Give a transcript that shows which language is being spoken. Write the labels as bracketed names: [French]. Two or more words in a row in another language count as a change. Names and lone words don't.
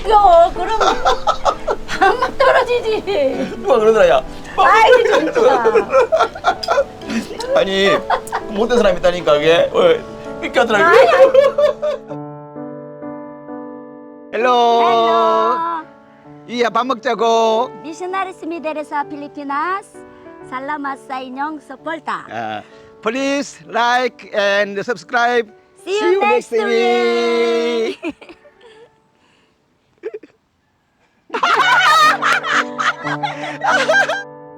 [Korean] 너무 웃겨. 그럼 밥막 떨어지지. 누가 그러더라 야 아이 진짜. 아니 못된 사람이 있다니까 그게 삐까더라고. 헬로. 이야 밥 먹자고. [Filipino] Missionaries Mideresa Pilipinas. Salamat sa inyong suporta. [English] Please like and subscribe. See you next week.